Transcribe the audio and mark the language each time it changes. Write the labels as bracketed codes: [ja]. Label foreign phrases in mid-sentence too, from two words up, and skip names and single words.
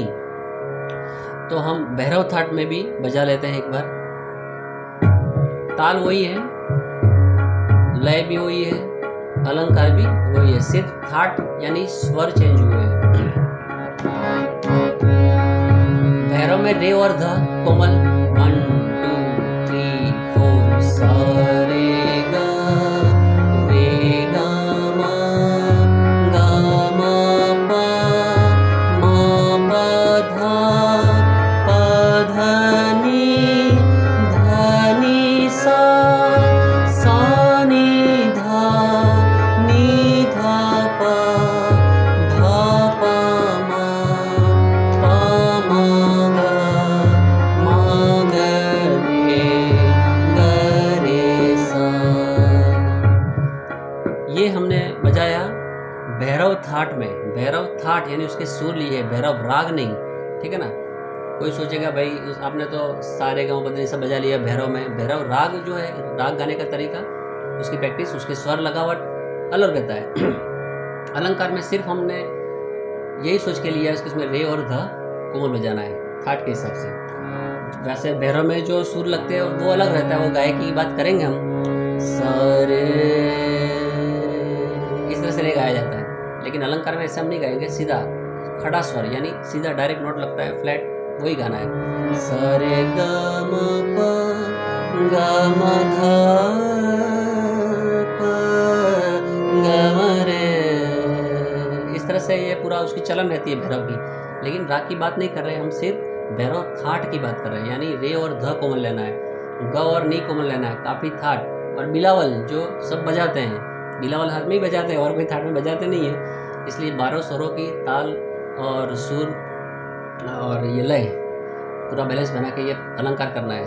[hi] तो हम भैरव थाट में भी बजा लेते हैं एक बार। ताल वही है, लय भी वही है, अलंकार भी वही है, सिर्फ थाट यानी स्वर चेंज हुए हैं। भैरव में रे और ध कोमल 1 2 3 4 सा रे ग म ग म प म प ध नी ध नी सा नी ध नी ध प ध प म प म ग रे सा। ये हमने बजाया भैरव थाट में। भैरव थाट यानी उसके सुर लिए, भैरव राग नहीं, ठीक है ना। कोई सोचेगा भाई आपने तो सारे गाँव बदले सब बजा लिया भैरव में। भैरव राग जो है, राग गाने का तरीका, उसकी प्रैक्टिस, उसके स्वर लगावट अलग रहता है। अलंकार में सिर्फ हमने यही सोच के लिया है इसमें रे और ध कोमल बजाना है थाट के हिसाब से। वैसे भैरव में जो सुर लगते हैं वो अलग रहता है, वो गायकी की बात करेंगे हम। सारे इस तरह से रे गाया जाता है, लेकिन अलंकार में ऐसा हम नहीं गाएंगे, सीधा खड़ा स्वर यानी सीधा [en] direct note [hi] लगता है फ्लैट, वही गाना है। सारे ग म प ग म ध प ग म रे। इस तरह से ये पूरा उसकी चलन रहती है भैरव की। लेकिन राग की बात नहीं कर रहे, हम सिर्फ भैरव थाट की बात कर रहे हैं, यानी रे और ध कोमल लेना है, ग और नी कोमल लेना है, काफी थाट। और बिलावल जो सब बजाते हैं, बिलावल हाथ में ही बजाते हैं और कोई थाट में बजाते नहीं है, इसलिए 12 स्वरों की ताल और सुर और ये लय पूरा बैलेंस बना के ये अलंकार करना है।